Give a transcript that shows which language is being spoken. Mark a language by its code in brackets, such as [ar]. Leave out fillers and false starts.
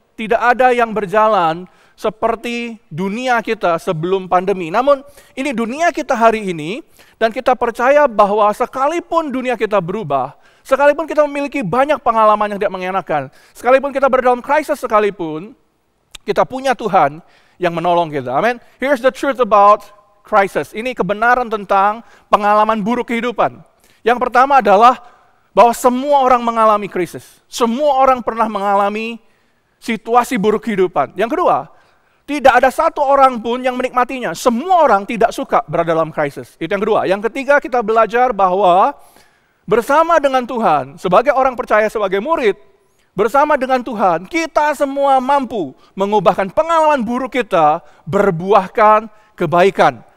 [id] Tidak ada yang berjalan seperti dunia kita sebelum pandemi. Namun ini dunia kita hari ini, dan kita percaya bahwa sekalipun dunia kita berubah, sekalipun kita memiliki banyak pengalaman yang tidak mengenakan, sekalipun kita berada dalam krisis sekalipun, kita punya Tuhan yang menolong kita. Amin. [en] Here's the truth about crisis. [id] Ini kebenaran tentang pengalaman buruk kehidupan. Yang pertama adalah bahwa semua orang mengalami krisis. Semua orang pernah mengalami situasi buruk kehidupan. Yang kedua, tidak ada satu orang pun yang menikmatinya. Semua orang tidak suka berada dalam krisis. Itu yang kedua. Yang ketiga, kita belajar bahwa bersama dengan Tuhan, sebagai orang percaya, sebagai murid, bersama dengan Tuhan, kita semua mampu mengubahkan pengalaman buruk kita berbuahkan kebaikan.